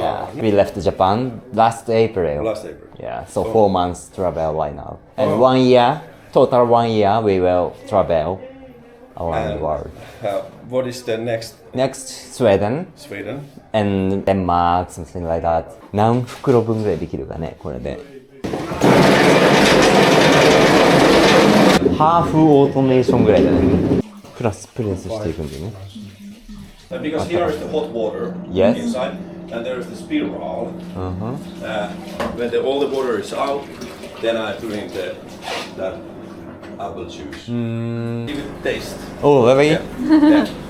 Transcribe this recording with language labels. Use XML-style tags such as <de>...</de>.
<en>Yeah. We left Japan last April. Last April. Yeah, so 4 months travel right now. And 1 year, total 1 year, we will travel around the world. What is the next? Next, Sweden Sweden. and Denmark, something like that.</en> <ja>何袋分ぐらいできるかね、これで。ハーフオートメーションぐらいだね。プラスプレスしていくんだよね。</ja> <en>Because here is the hot water Yes. inside, and there is the spiral. Uh-huh. When all the water is out, then I put in that apple juice. Give it a taste. Oh, really? Yeah.</en>